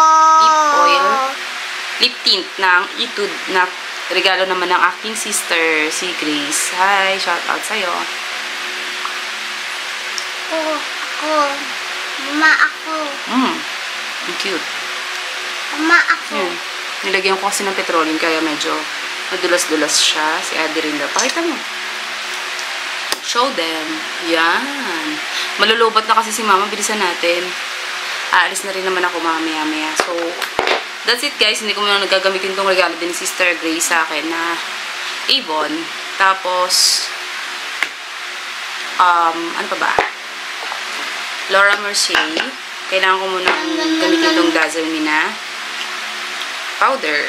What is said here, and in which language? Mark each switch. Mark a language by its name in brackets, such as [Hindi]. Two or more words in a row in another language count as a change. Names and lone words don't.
[Filipino] Lip tint ng Etude na regalo naman ng aking sister, si Grace. Hi, [English] shout out [Filipino] sa'yo. Ako. Mama ako. Ang cute. Mama ako. Yan. Nilagyan ko kasi ng petroleum kaya medyo madulas-dulas siya. Si Adi rin daw. Pakita mo. [English] Show them. [Filipino] Yan. Malulubat na kasi si Mama. Bilisan natin. Aalis na rin naman ako mamaya-maya. [English] So, that's it guys. [Filipino] Hindi ko muna nagagamitin tong regalo din ni Sister Grace sa akin na Avon. Tapos, ano pa ba? Laura Mercier. Kailangan ko muna gamitin tong Dazzle Me na powder.